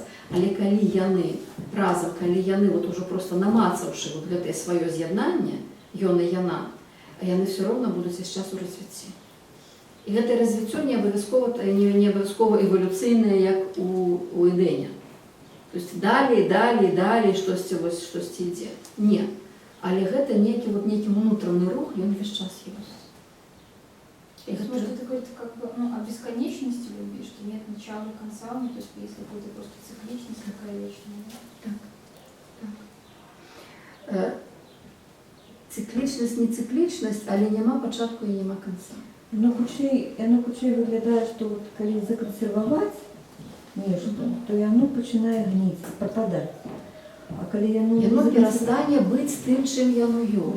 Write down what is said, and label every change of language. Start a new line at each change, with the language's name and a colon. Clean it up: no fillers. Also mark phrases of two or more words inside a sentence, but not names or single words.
Belarusian: Але калі яны разам, калі яны вот ужо просто намацаўшы вот гэтае сваё з'яднанне, ён і яна, яны все роўна будуць весь час у развіцці. І гэтае развіццё не абавязкова эвалюцыйнае, як у Эдэне.
Russian: То есть
Belarusian: далей штосьці ідзе. Не. Але гэта нейкі унутраны рух, ён весь час ёсць.
Russian: Может, это говорит как бы о бесконечности любви, что нет начала и конца, ну, то есть если будет просто цикличность такая вечная.
Belarusian: Так. Циклічнасць, не циклічнасць, але няма пачатку і няма канца. Яно хутчэй выглядае, што вот, калі закансерваваць нешта, то яно пачынае гніць, прападаць. А калі яно перастане быць тым, чым яно ёсць.